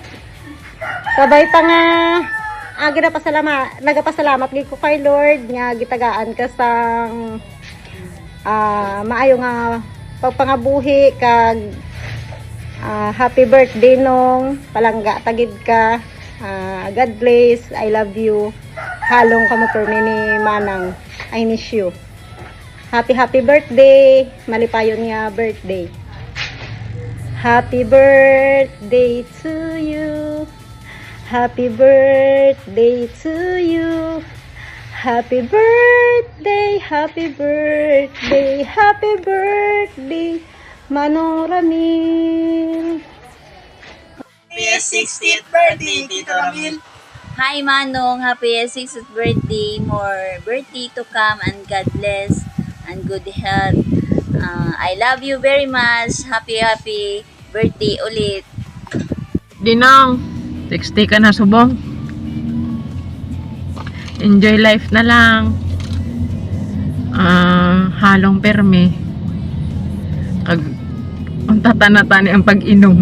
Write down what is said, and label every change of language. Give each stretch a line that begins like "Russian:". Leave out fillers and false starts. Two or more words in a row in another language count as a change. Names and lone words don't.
Hiligaynon: Kabay pa nga nagapasalamat gid ko kay Lord nga gitagaan ka sang maayo nga pagpangabuhi kag
English: happy birthday
Hiligaynon: nong palangga tagid ka.
English: God bless. I love you.
Hiligaynon: Halong ka mo per ni Manang.
English: I miss you. Happy birthday.
Hiligaynon: Malipayon nga birthday.
English: Happy birthday to you. Happy birthday to you. Happy birthday, happy birthday, happy birthday, Manong Ramil. Happy 60th birthday, Tito Ramil. Hi Manong, happy 60th birthday. More birthday to come and God bless and good health. I love you very much. Happy birthday
Hiligaynon: ulit. Dinong, 60 ka na subong.
English: Enjoy life
Hiligaynon: na lang. Halong permi. Kag ang tatanatani ang pag-inom.